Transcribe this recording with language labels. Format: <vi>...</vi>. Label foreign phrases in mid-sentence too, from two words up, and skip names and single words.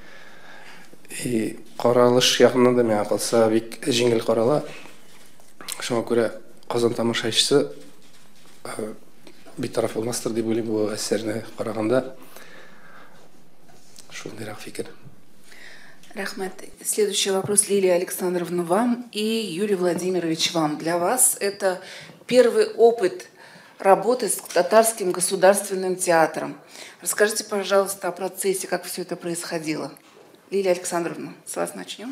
<tt>Каралыш ягыннан да миңа калса бик җиңел карала. Шуңа күрә Казан тамашачысы битараф булмастыр дип уйлыйм бу әсәрне караганда. Шундыйрак фикер. Рахмат.</tt> <ru>Следующий вопрос, Лилия Александровна, вам и Юрий Владимирович, вам. Для вас это первый опыт работы с Татарским государственным театром. Расскажите, пожалуйста, о процессе, как все это происходило. Лилия Александровна, с вас начнем.</ru>